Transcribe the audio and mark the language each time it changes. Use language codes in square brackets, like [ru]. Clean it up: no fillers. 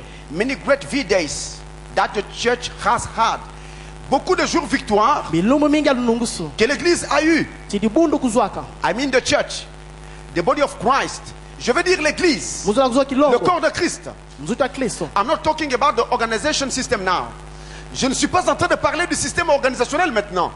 [en] Many great V-days that the church has had. [fr] Beaucoup de jours victoires que l'église a eu. [en] I mean the church, the body of Christ. [fr] Je veux dire l'église, le corps de Christ. [en] I'm not talking about the organization system now. [fr] Je ne suis pas en train de parler du système organisationnel maintenant.